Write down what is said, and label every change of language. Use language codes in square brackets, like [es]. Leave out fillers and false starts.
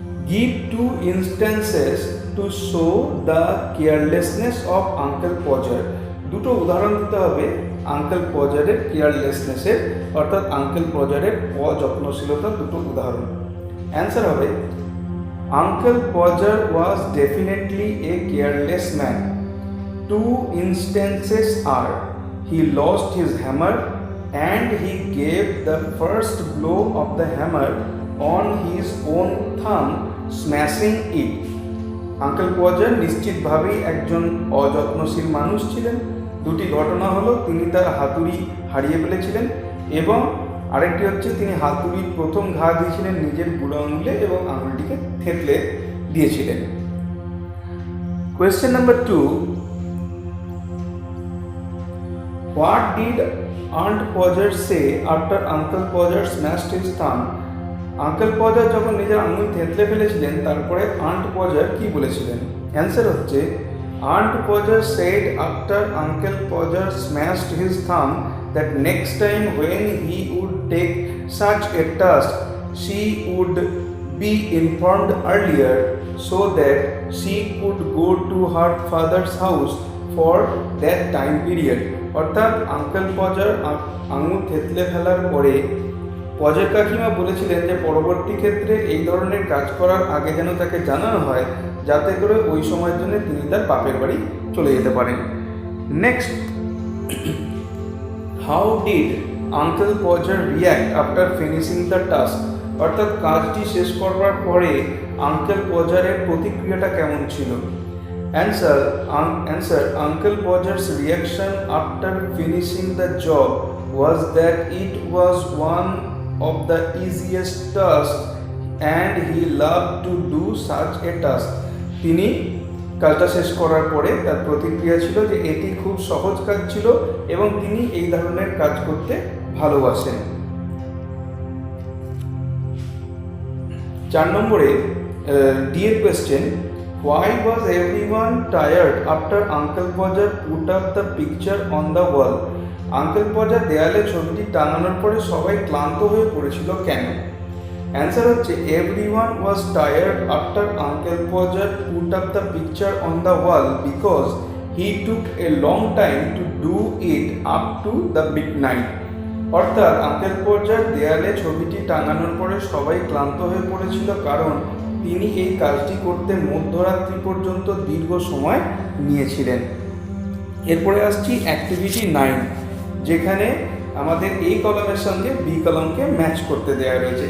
[en] give 2 instances to show the carelessness of Uncle Podger, [bn] দুটো উদাহরণ দিতে হবে আঙ্কেল পজারের কেয়ারলেসনেসের, অর্থাৎ আঙ্কেল পজারের অযত্নশীলতার দুটো উদাহরণ। [en] Answer হবে Uncle Podger was definitely a careless man. 2 instances are he lost his hammer and he gave the first blow of the hammer on his own thumb, smashing it। [bn] Uncle পজার নিশ্চিতভাবেই একজন অযত্নশীল মানুষ ছিলেন। দুটি ঘটনা হলো তিনি তার হাতুড়ি হারিয়ে ফেলেছিলেন এবং আরেকটি হচ্ছে তিনি হাতুড়ির প্রথম ঘা দিয়েছিলেন নিজের বুড়ো আঙুলে এবং আঙুলটিকে থেঁতলে দিয়েছিলেন। [en] Question number 2, what did Aunt Podger say after Uncle Podger smashed his thumb? [bn] Uncle পজার যখন নিজের আঙুল থেঁতলে ফেলেছিলেন তারপরে আন্ট পজার কি বলেছিলেন? [en] Answer হচ্ছে Aunt Podger said after Uncle Podger smashed his thumb that next time when he would take such a task she would be informed earlier so that she could go to her father's house for that time period। [bn] অর্থাৎ uncle পজার আঙুল থেঁতলে ফেলার পরে পজার কাকিমা বলেছিলেন যে পরবর্তী ক্ষেত্রে এই ধরনের কাজ করার আগে যেন তাকে জানানো হয়, যাতে করে ওই সময়ের জন্য তিনি তার বাপের বাড়ি চলে যেতে পারেন। [en] Next, how did Uncle Podger react after finishing the task? [bn] অর্থাৎ কাজটি শেষ করবার পরে আঙ্কেল পজারের প্রতিক্রিয়াটা কেমন ছিল? [en] Answer Uncle Podger's reaction after finishing the job was that it was one of the easiest tasks and he loved to do such a task। [bn] তিনি কাজটা শেষ করার পরে তার প্রতিক্রিয়া ছিল যে এটি খুব সহজ কাজ ছিল এবং তিনি এই ধরনের কাজ করতে ভালোবাসেন। [en] 4 নম্বরে ডি এর question, why was everyone tired after Uncle Podger put up the picture on the wall? [bn] Uncle পজার দেয়ালে ছবিটি টাঙানোর পরে সবাই ক্লান্ত হয়ে পড়েছিল কেন? [en] Answer হচ্ছে everyone was tired after Uncle Podger put up the picture on the wall because he took a long time to do it up to the midnight। [bn] অর্থাৎ আঙ্কেল পজার দেয়ালে ছবিটি টাঙানোর পরে সবাই ক্লান্ত হয়ে পড়েছিল কারণ তিনি এই কাজটি করতে মধ্যরাত্রি পর্যন্ত দীর্ঘ সময় নিয়েছিলেন। এরপরে আসছি অ্যাক্টিভিটি 9, যেখানে আমাদের এই কলামের সঙ্গে বি কলামকে ম্যাচ করতে দেওয়া রয়েছে।